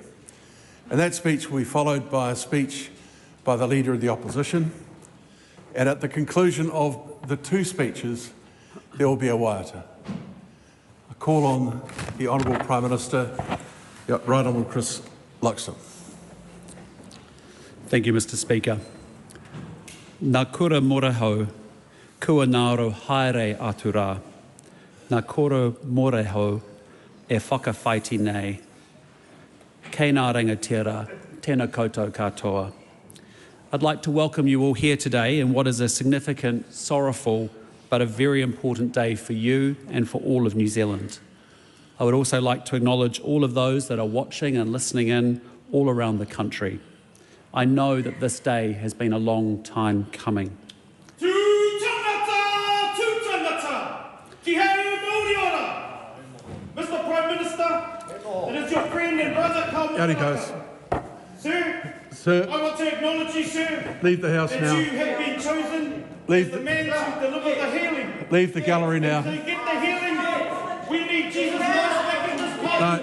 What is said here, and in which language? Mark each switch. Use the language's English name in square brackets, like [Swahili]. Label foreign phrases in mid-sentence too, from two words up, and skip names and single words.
[English] And that speech will be followed by a speech by the Leader of the Opposition. And at the conclusion of the two speeches, there will be a waiata. I call on the Honourable Prime Minister, Right Honourable Chris Luxon. Thank you, Mr. Speaker. [Māori] Nā kura morehau, kua ngaro haere atu rā. Nā kura morehau e whakawhaiti nei. Kei nā rangatira, tēnā koutou katoa. [English] I'd like to welcome you all here today in what is a significant, sorrowful, but a very important day for you and for all of New Zealand. I would also like to acknowledge all of those that are watching and listening in all around the country. I know that this day has been a long time coming. [Māori] Tū tangata, ki hau Māori ora. [English] Mr. Prime Minister, it is your friend and brother, Out he goes. Sir, I want to acknowledge you, sir. Leave the house that now. You have been chosen as the man to deliver the healing. Leave the gallery now. To get the healing, we need Jesus Christ back in this parliament.